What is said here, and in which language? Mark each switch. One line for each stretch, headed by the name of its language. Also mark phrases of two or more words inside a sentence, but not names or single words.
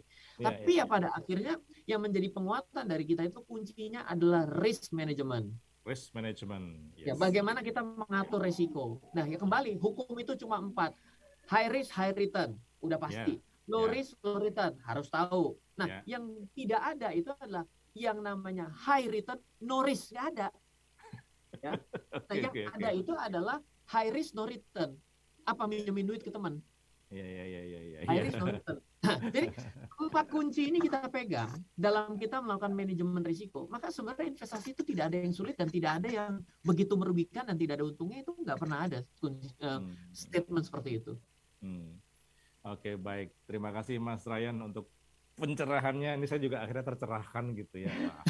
Indonesian: Tapi ya pada akhirnya yang menjadi penguatan dari kita itu kuncinya adalah
English: risk management. Risk management.
Indonesian: Ya, bagaimana kita mengatur risiko. Nah, ya kembali hukum itu cuma 4.
English: High risk, high return,
Indonesian: udah pasti.
English: Low risk, low return,
Indonesian: harus tahu. Nah, yang tidak ada itu adalah yang namanya
English: high return, no risk,
Indonesian: nggak ada. Ya. Nah, yang ada itu adalah
English: high risk, no return.
Indonesian: Apa minjemin duit ke teman?
English: High risk, no return.
Indonesian: Nah, jadi 4 kunci ini kita pegang dalam kita melakukan manajemen risiko. Maka sebenarnya investasi itu tidak ada yang sulit dan tidak ada yang begitu merugikan dan tidak ada untungnya, itu nggak pernah ada statement seperti itu. Oke, baik. Terima kasih Mas Ryan untuk pencerahannya. Ini saya juga akhirnya tercerahkan gitu ya.